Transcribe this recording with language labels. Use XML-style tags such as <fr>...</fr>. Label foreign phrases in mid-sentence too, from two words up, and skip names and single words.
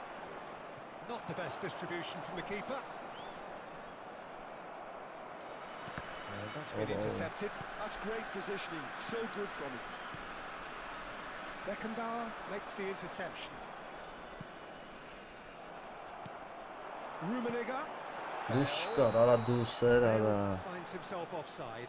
<en>Not the best distribution from the keeper. That's been intercepted. That's great positioning, so good from him. Beckenbauer makes the interception. Rummenigge.</en> <hy>Դուշ կար, արա դուսեր, արա։</hy> <en>Finds himself offside.</en>